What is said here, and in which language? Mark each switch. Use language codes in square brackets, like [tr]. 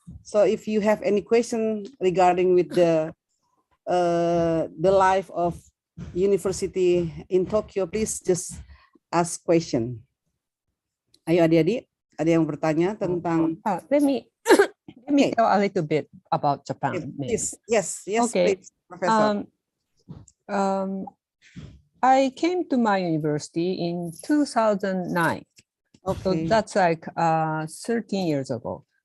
[en] So if you have any question regarding with the life of university in Tokyo, please just ask question. [id] Ayo adik-adik, ada yang bertanya tentang. [en] Let me tell a little bit about Japan. Yes, okay. Please, Professor. I came to my university in 2009. Okay. So that's like 13 years ago.